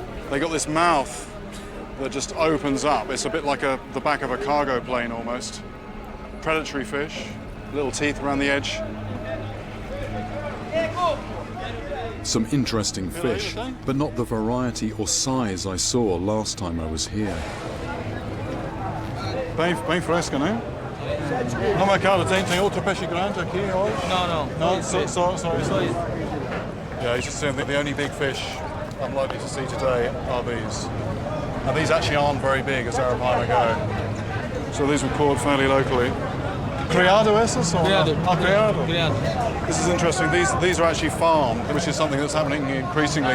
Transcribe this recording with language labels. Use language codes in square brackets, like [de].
[en] They got this mouth that just opens up. It's a bit like the back of a cargo plane almost. Predatory fish, little teeth around the edge. Some interesting fish, but not the variety or size I saw last time I was here. [pt] Bem fresca, né? No mercado tem outro peixe grande aqui hoje? No, só isso. [en] Yeah, he's just saying that the only big fish I'm likely to see today are these. And these actually aren't very big as Arapaima go. So these were caught fairly locally. [pt] Criado esses? Criado. Criado. Criado. [en] This is interesting. These are actually farmed, which is something that's happening increasingly.